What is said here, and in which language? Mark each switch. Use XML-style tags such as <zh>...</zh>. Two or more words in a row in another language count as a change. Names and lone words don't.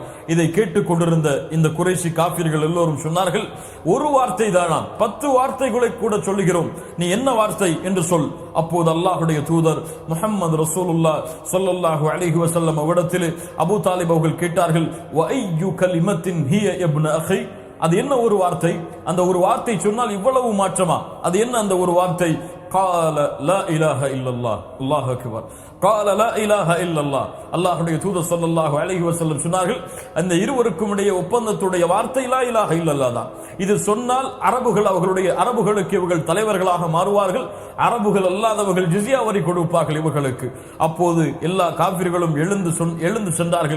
<ta>இதை கேட்டுக் கொண்டிருந்த இந்த குறைஷி காஃபிர்கள் எல்லோரும் சொன்னார்கள், ஒரு வார்த்தை தானா, 10 வார்த்தைகளை கூட சொல்லுகிறோம், நீ என்ன வார்த்தை என்று சொல். அப்போது அல்லாஹ்வுடைய தூதர் முஹம்மது ரசூலுல்லாஹ்</ta> <ar>صلى الله عليه وسلم</ar> <ta>அவரிடத்தில் அபூ தாலிப் அவர்கள் கேட்டார்கள்,</ta> <ar>وأي كلمة هي ابن أخي,</ar> <ta>அது என்ன ஒரு வார்த்தை? அந்த ஒரு வார்த்தை சொன்னால் இவ்வளவு மாற்றமா? அது என்ன அந்த ஒரு வார்த்தை?</ta> <ar>قال لا اله الا الله. الله اكبر. قال لا اله الا الله.</ar> <ta>அல்லாஹ்வுடைய தூதர்</ta> <ar>صلى الله عليه وسلم</ar> <ta>சொன்னார்கள், அந்த இருவருக்கும் இடையே ஒப்பந்தத்துடைய வார்த்தை</ta> <ar>لا إله إلا الله</ar> <ta>தான். இது சொன்னால் அரபுகளுக்கு இவர்கள் தலைவர்களாக மாறுவார்கள், அரபுகள் அல்லாதவர்கள் ஜிஸியா வரி கொடுப்பார்கள் இவர்களுக்கு. அப்போது எல்லா காஃபிர்களும் எழுந்து சென்றார்கள்.</ta>